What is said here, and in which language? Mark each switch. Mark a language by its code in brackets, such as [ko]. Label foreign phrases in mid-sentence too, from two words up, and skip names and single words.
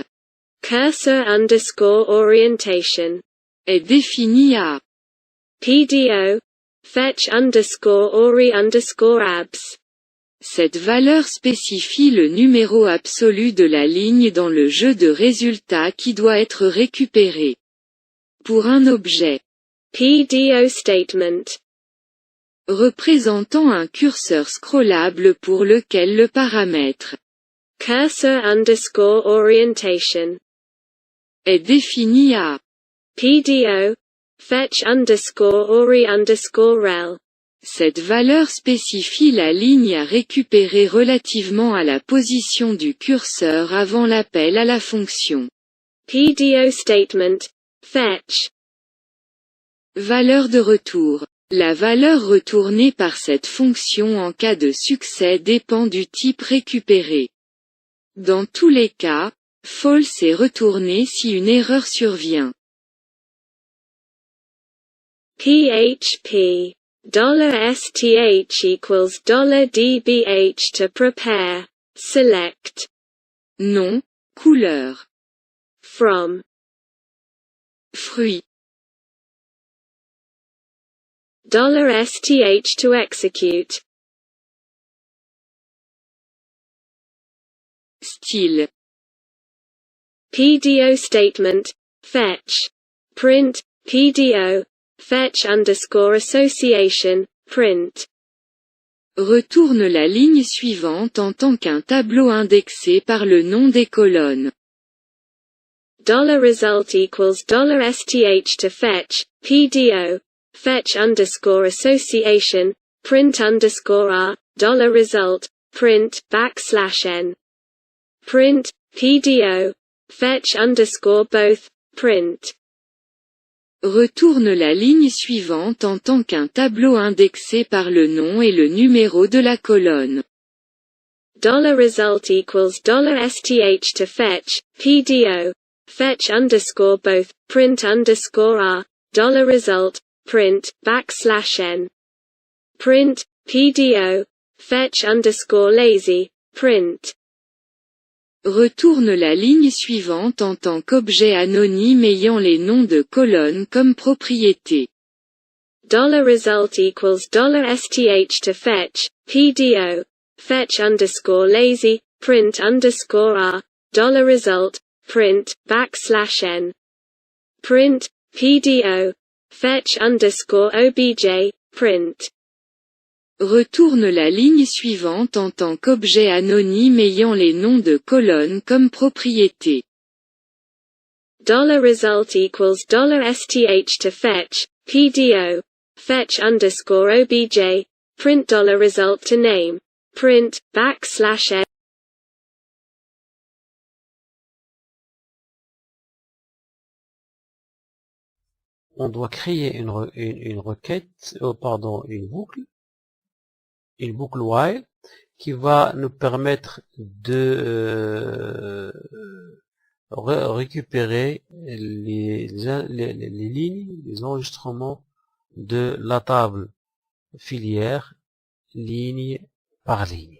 [en] Cursor underscore orientation. [fr] Est défini à. PDO. [en] Fetch underscore ori underscore abs. [fr] Cette valeur spécifie le numéro absolu de la ligne dans le jeu de résultats qui doit être récupéré. Pour un objet. [en] PDO statement. [fr] Représentant un curseur scrollable pour lequel le paramètre. [en] Cursor underscore orientation. [fr] Est défini à. PDO. [en] Fetch underscore ori underscore rel. [fr] Cette valeur spécifie la ligne à récupérer relativement à la position du curseur avant l'appel à la fonction. [en] PDO statement. Fetch. [fr] Valeur de retour. La valeur retournée par cette fonction en cas de succès dépend du type récupéré. Dans tous les cas, false est retourné si une erreur survient. PHP. [en] $STH equals $DBH to prepare. Select. [fr] Nom, couleur. [en] From. Fruit. $STH to execute. Style. PDO statement. Fetch. Print. PDO. Fetch underscore association. Print. [fr] Retourne la ligne suivante en tant qu'un tableau indexé par le nom des colonnes. [en] $result equals $STH to fetch. PDO. Fetch underscore association. Print underscore R. $result. Print. \n. Print. PDO. Fetch underscore both. Print. [fr] Retourne la ligne suivante en tant qu'un tableau indexé par le nom et le numéro de la colonne. [en] $result equals $STH to fetch. PDO. Fetch underscore both. Print underscore R. $result. Print. \n. Print. PDO. Fetch underscore lazy. Print. [fr] Retourne la ligne suivante en tant qu'objet anonyme ayant les noms de colonnes comme propriété. [en] $result equals $STH to fetch. PDO. Fetch underscore lazy. Print underscore R. $result. Print. \n. Print. PDO. Fetch underscore obj. Print. [fr] Retourne la ligne suivante en tant qu'objet anonyme ayant les noms de colonnes comme propriété. [en] $result equals $STH to fetch. PDO. Fetch underscore obj. Print $result to name. Print. \n. [fr] On doit créer une requête, une boucle while, qui va nous permettre de récupérer les lignes, les enregistrements de la table filière, ligne par ligne.